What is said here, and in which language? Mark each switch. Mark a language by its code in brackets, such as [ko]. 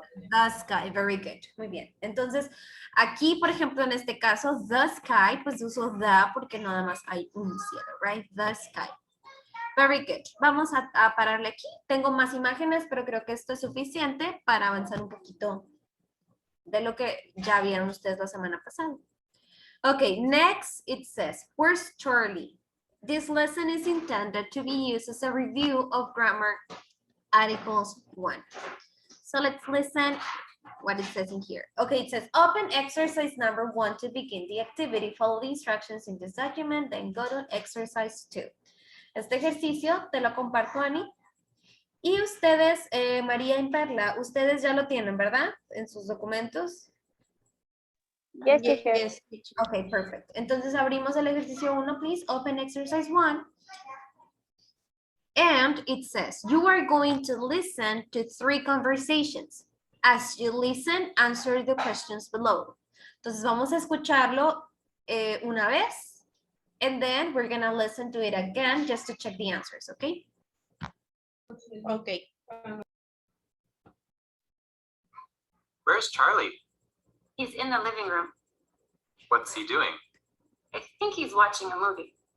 [en] The sky, very good, [es] muy bien. Entonces, aquí, por ejemplo, en este caso, the sky, pues uso the porque nada más hay un cielo, right? [en] The sky. Very good. [es] Vamos a pararle aquí. Tengo más imágenes, pero creo que esto es suficiente para avanzar un poquito de lo que ya vieron ustedes la semana pasada. [en] Okay, next it says, where's Charlie? This lesson is intended to be used as a review of grammar articles 1. So let's listen what it says in here. Okay, it says open exercise number 1 to begin the activity. Follow the instructions in this document, then go to exercise 2. [es] Este ejercicio te lo comparto, Ani. Y ustedes, María y Perla, ustedes ya lo tienen, ¿verdad? En sus documentos. [en] Yes, teacher. Yes, teacher. Ok, perfect. [es] Entonces abrimos el ejercicio 1, please. [en] Open exercise 1. And it says, you are going to listen to 3 conversations. As you listen, answer the questions below. [es] Entonces vamos a escucharlo una vez. [en] And then we're going to listen to it again just to check the answers, okay? Okay. Where's Charlie? He's in the living room. What's he doing? I think he's watching a movie.